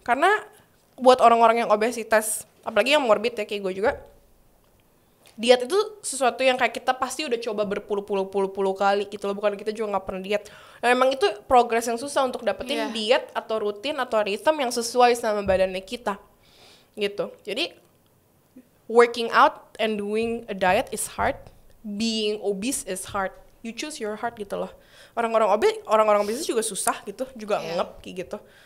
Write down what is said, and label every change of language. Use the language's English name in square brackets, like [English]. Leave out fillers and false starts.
[Indonesian] Karena buat orang-orang yang obesitas, apalagi yang morbid ya kayak gue juga, diet itu sesuatu yang kayak kita pasti udah coba berpuluh-puluh kali gitu loh, bukan kita juga nggak pernah diet. Nah, emang itu progres yang susah untuk dapetin diet atau rutin atau ritme yang sesuai sama badannya kita gitu. Jadi [English] working out and doing a diet is hard, being obese is hard. You choose your heart [Indonesian] gitu loh. Orang-orang obes juga susah gitu, juga ngep kayak gitu.